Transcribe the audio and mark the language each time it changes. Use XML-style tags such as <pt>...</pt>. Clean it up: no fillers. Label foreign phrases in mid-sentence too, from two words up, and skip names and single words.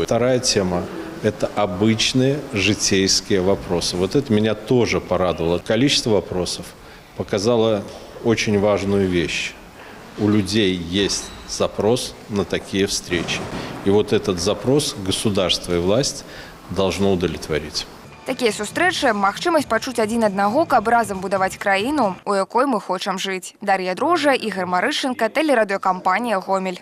<ru>Вторая тема – это обычные житейские вопросы. Вот это меня тоже порадовало. Количество вопросов показало очень важную вещь. У людей есть запрос на такие встречи. И вот этот запрос государство и власть должно удовлетворить.</ru> <be>Такія сустрэчы – магчымасць пачуць адзін аднаго, каб разам будаваць краіну, у якой мы хочам жыць. Дар'я Дрожжа, Ігор Марышченко, тэлерадыёкампанія «Гомель».</be>